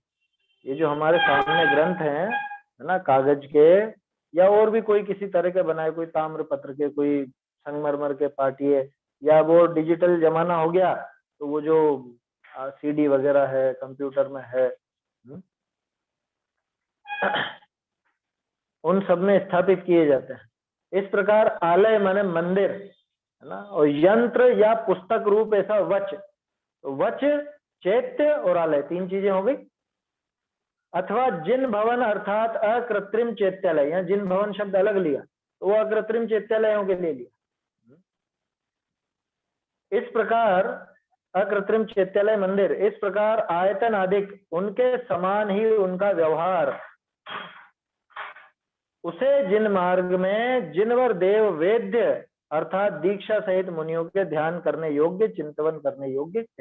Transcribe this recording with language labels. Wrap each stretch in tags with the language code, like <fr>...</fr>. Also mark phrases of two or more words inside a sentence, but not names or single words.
<hi>ये जो हमारे सामने ग्रंथ है ना, कागज के या और भी कोई किसी तरह के बनाए, कोई ताम्र पत्र के, कोई संगमरमर के पाटिए, या वो डिजिटल जमाना हो गया तो वो जो सीडी वगैरह है, कंप्यूटर में है, उन सब में स्थापित किए जाते हैं। इस प्रकार आलय माने मंदिर, है ना, और यंत्र या पुस्तक रूप ऐसा वच, तो वच, चैत्य और आलय 3 चीजें हो गई। अथवा जिन भवन अर्थात अकृत्रिम चैत्यालय, या जिन भवन शब्द अलग लिया तो वो अकृत्रिम चैत्यालयों के लिए लिया। इस प्रकार अकृत्रिम चैत्यालय मंदिर, इस प्रकार आयतन अधिक, उनके समान ही उनका व्यवहार, उसे जिन मार्ग में जिनवर देव वेद्य अर्थात दीक्षा सहित मुनियों के ध्यान करने योग्य, चिंतवन करने योग्य है।</hi>